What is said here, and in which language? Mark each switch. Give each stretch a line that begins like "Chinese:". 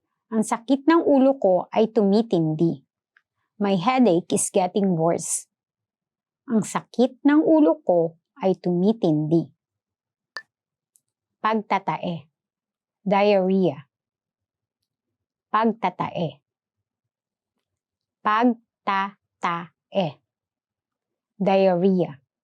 Filipino: Ang sakit ng ulo ko ay tumitindi.
English: My headache is getting worse.
Filipino: Ang sakit ng ulo ko ay tumitindi. Pagtatae, diarrhea. Pagtatae. Pagtatae. Diarrhea.